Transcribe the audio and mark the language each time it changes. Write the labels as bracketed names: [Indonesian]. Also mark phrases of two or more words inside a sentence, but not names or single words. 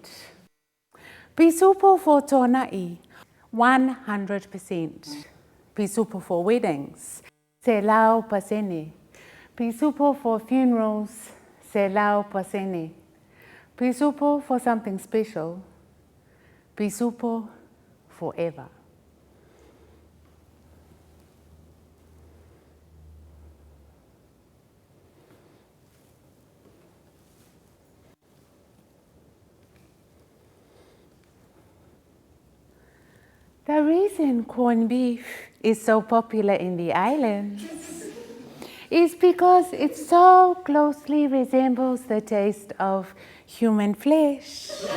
[English] Pisupo for tonai 100%. Pisupo for weddings. [Samoan] Se lau pasene. [English] Pisupo for funerals, [Samoan] se lau pasene. [English] Pisupo for something special. Pisupo forever. The reason corned beef is so popular in the islands is because it so closely resembles the taste of human flesh.